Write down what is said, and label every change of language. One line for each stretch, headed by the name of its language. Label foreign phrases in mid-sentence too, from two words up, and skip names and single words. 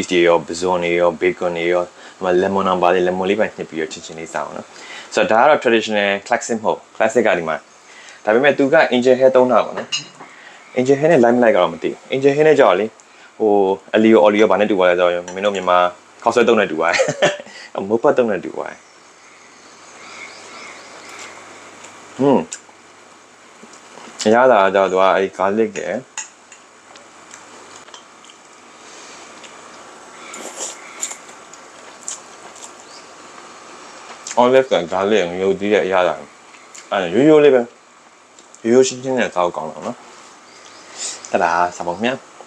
Burmese: တွေရော basil တွေရော bacon တွေရောဟို lemon အောင်ပါလေ lemon လေးပိုင်းညှစ်ပြီးတော့ချင်းလေးစားအောင်နော်ဆိုတော့ဒါကတော့
English: traditional classic
Burmese: မဟုတ် classic ကဒီမှာဒါပေမဲ့သူက
English: angel hair
Burmese: သုံးတာပေါ့နော်
English: angel hair
Burmese: နဲ့ lime လိုက်ကတော့မသိဘူး
English: angel hair
Burmese: နဲ့ကြောက်လေဟို
Italian: aglio olio
Burmese: ဘာနဲ့တူသွားလဲဆိုတော့မင်းတို့မြန်မာခောက်ဆွဲသုံးနဲ့တူသွားတယ်မုတ်ပတ်သုံးနဲ့တူသွားတယ်ရတာကြတော့သူကအဲ့ garlic ရယ် olive က garlic ငရုတ်သီးရဲ့အရသာအဲ့ရိုးရိုးလေးပဲရိုးရိုးရှင်းရှင်းနဲ့စားကောင်းတော့နော်တဒါစားပါမြတ်